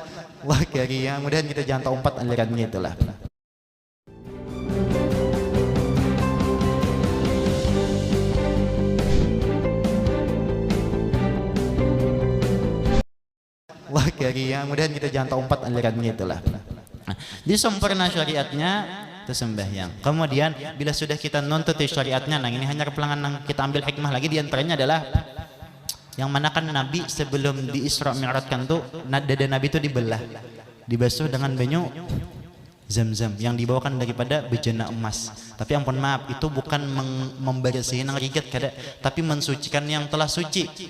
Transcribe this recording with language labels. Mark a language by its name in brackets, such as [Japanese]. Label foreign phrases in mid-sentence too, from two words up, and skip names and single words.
[Banjar] Wah kaya mudahan kita jangan umpat alirannya itulah. Wah kaya mudahan kita jangan umpat alirannya itulah. Nah, jadi sempurna syariatnya itu sembahyang. Kemudian bila sudah kita nuntut syariatnya, nah ini hanya kepelangan yang kita ambil hikmah lagi, diantaranya adalah yang mana kan Nabi sebelum di Isra Mi'rajkan tuh dada Nabi itu dibelah, dibasuh dengan banyu Zam-zam yang dibawakan daripada bejana emas. Tapi ampun maaf, itu bukan membersihi nang rigat kada, tapi mensucikan yang telah suci.